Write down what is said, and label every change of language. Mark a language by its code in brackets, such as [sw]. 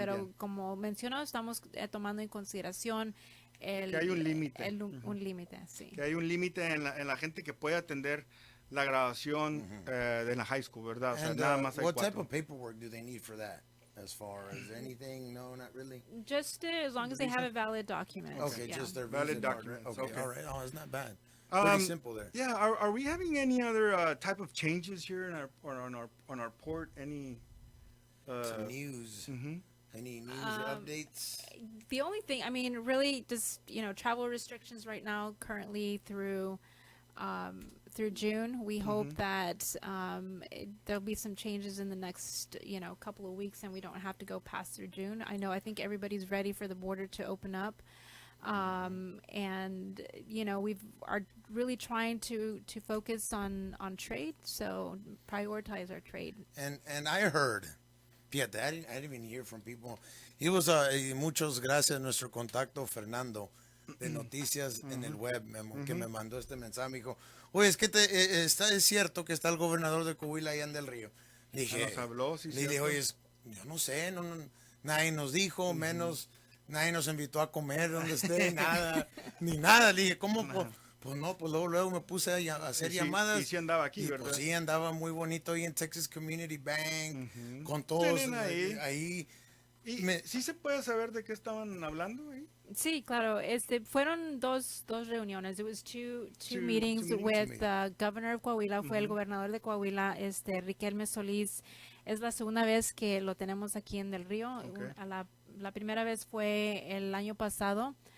[es] Pero como mencionó, estamos tomando en consideración que hay un límite. Un límite, sí. Que hay un límite en la gente que puede atender la graduación de la high school, ¿verdad? O sea, nada más hay 4. [en] What type of paperwork do they need for that? As far as anything, no, not really. Just as long as they have a valid document. Okay, just their valid document. Okay, all right. Oh, it's not bad. Pretty simple there. Yeah. Are we having any other type of changes here in on our port? Any some news? Any news updates? The only thing, I mean, really, just travel restrictions right now, currently through June. We hope that there'll be some changes in the next couple of weeks, and we don't have to go past through June. I think everybody's ready for the border to open up, and we are really trying to focus on trade, so prioritize our trade. And I heard, [es] fíjate, [en] I didn't even hear from people. He was [es] muchas gracias a nuestro contacto Fernando de noticias en el web, que me mandó este mensaje. Me dijo, oye, es que es cierto que está el gobernador de Coahuila allá en Del Río. Le dije, le dije, oye, yo no sé, nadie nos dijo, menos nadie nos invitó a comer donde esté, ni nada. Le dije, ¿cómo? Pues no, pues luego me puse a hacer llamadas. Y sí andaba aquí, ¿verdad? Pues sí, andaba muy bonito ahí en Texas Community Bank, con todos ahí. ¿Y sí se puede saber de qué estaban hablando ahí? Sí, claro. Fueron dos reuniones. [en] It was two meetings with the governor of Coahuila. [es] Fue el gobernador de Coahuila, Riquelme Solís. Es la segunda vez que lo tenemos aquí en Del Río. Okay. La primera vez fue el año pasado.